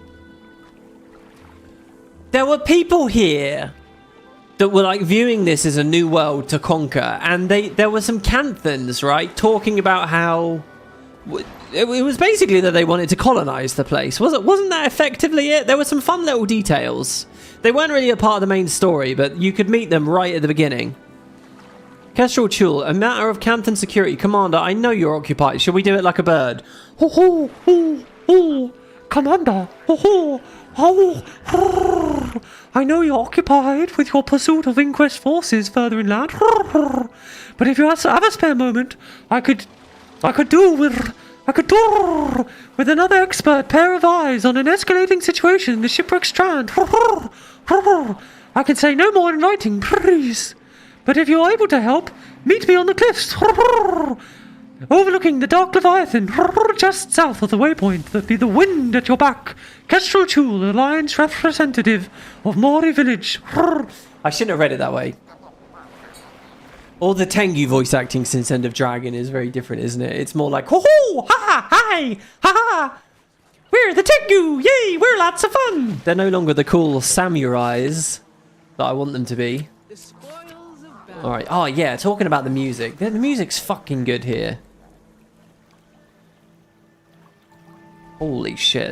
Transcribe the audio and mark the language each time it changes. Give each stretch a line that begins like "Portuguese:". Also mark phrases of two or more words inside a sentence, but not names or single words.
English: There were people here that were like viewing this as a new world to conquer, and there were some Canthans, right, talking about how it was basically that they wanted to colonize the place. Wasn't that effectively it? There were some fun little details. They weren't really a part of the main story, but you could meet them right at the beginning. Kestrel Chul, a matter of Canthan security. Commander, I know you're occupied. Shall we do it like a bird? Ho ho ho ho, Commander. Ho ho ho. I know you're occupied with your pursuit of Inquest forces further inland, but if you have a spare moment, I could do with another expert pair of eyes on an escalating situation in the shipwreck strand. I can say no more in writing, please. But if you're able to help, meet me on the cliffs, overlooking the Dark Leviathan, just south of the waypoint that be the wind at your back. Kestrel Chul, Alliance representative of Mori Village. I shouldn't have read it that way. All the Tengu voice acting since End of Dragon is very different, isn't it? It's more like, ho ho, ha, hi, ha ha. We're the Tengu, yay, we're lots of fun. They're no longer the cool samurais that I want them to be. Alright, oh yeah, talking about the music. The music's fucking good here. Holy shit.